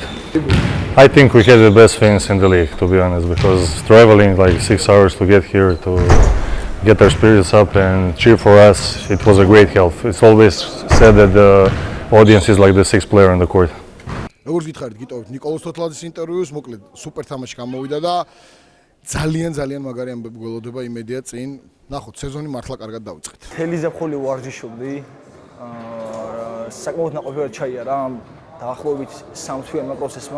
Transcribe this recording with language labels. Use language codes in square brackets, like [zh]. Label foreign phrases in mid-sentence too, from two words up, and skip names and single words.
[en] I think we had the best fans in the league, to be honest, because traveling like 6 hours to get here to get our spirits up and cheer for us, it was a great help. It's always said that the audience is like the sixth player on the court. [ka] როგორც გითხარით, გიტოვებთ ნიკოლოზ თოთლაძის ინტერვიუს, მოკლედ სუპერ თამაში გამოვიდა და ძალიან მაგარი ამბები გველოდება იმედია წინ. ნახოთ, სეზონი მართლა კარგად დავიწყეთ. თელი ზაფხული ვარჯიშობდი. საკმაოდ ნაყოფიერად ჩაიარა ამ დაახლოებით 3 თვიანმა პროცესმა.